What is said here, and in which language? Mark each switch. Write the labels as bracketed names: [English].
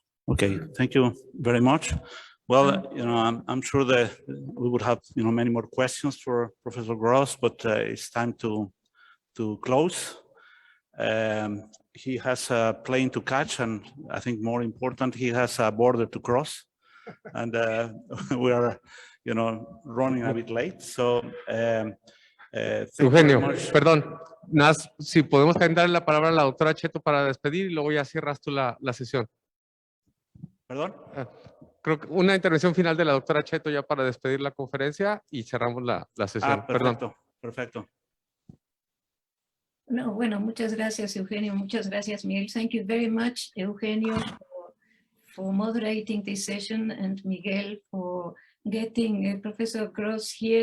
[English] Okay, thank you very much. Well, I'm sure that we would have, many more questions for Professor Gross, but it's time to close. He has a plane to catch, and I think more important, he has a border to cross. and we are, running a bit late. So, thank you very [Spanish] Eugenio, [English] much. [Spanish] perdón, si podemos también darle la palabra a la doctora Cheto para despedir y luego ya cierras tú la sesión. Perdón. Creo que una intervención final de la doctora Cheto ya para despedir la conferencia y cerramos la sesión. Perfecto, perfecto. No, bueno, muchas gracias, Eugenio. Muchas gracias, Miguel. [English] Thank you very much, Eugenio, for moderating this session, and Miguel for getting Professor Gross here.